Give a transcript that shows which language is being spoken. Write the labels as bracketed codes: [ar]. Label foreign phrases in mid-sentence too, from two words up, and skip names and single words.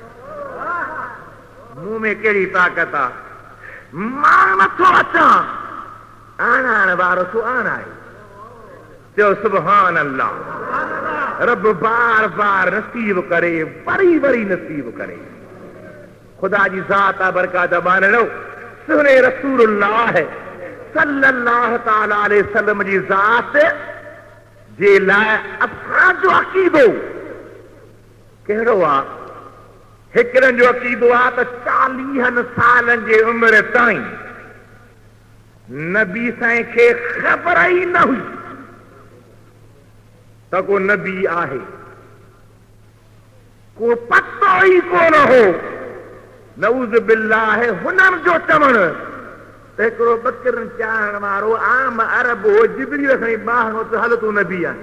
[sd] मुंह में कहिड़ी ताक़त आहे मां नथो अचां आणाइण वारो तूं आणाए चयो [ar] سبحان الله [sd] रब बार बार नसीब करे वरी वरी नसीब करे खुदा जी ज़ात आहे बरकात बानणो सुने रसूलुल्लाह [ar] صلى الله تعالى عليه وسلم [sd] जी ज़ात जे लाइ असांजो अक़ीदो कहिड़ो आहे हिकिड़नि जो अक़ीदो आहे त 40 सालनि जे उमिरि ताईं नबी साईं खे ख़बर ई न हुई त को नबी आहे को पतो ई कोन हो [ar] نعوذ بالله [sd] हुननि जो चवणु त हिकिड़ो बकरनि चाहण वारो आम अरब हो जिबरील खणी ॿाहिरो त हल तूं नबी आहे